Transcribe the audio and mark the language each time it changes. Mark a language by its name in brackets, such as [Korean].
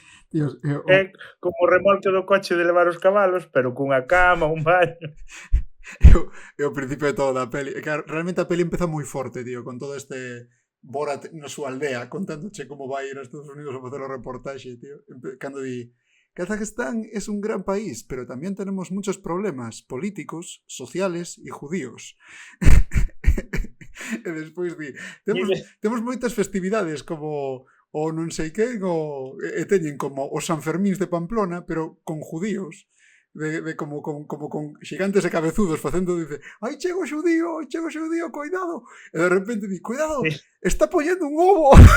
[Galician] Dios, É como o remolque do coche de levar os cabalos, pero cunha cama, un baño. É o principio de toda a peli. Realmente a peli empeza moi forte, tío, con todo este Borat na súa aldea, contándoche como vai ir a Estados Unidos a facer o reportaxe, tío. Cando di, [Spanish] Kazajistán es un gran país, pero también tenemos muchos problemas políticos, sociales y judíos. [Galician] E despois di, temos moitas festividades como o non sei quen, e teñen como os Sanfermíns de Pamplona, pero con judíos, de como con xigantes e cabezudos facendo, dice, ai, chego xudío, cuidado, e de repente di, cuidado, está poñendo un ovo.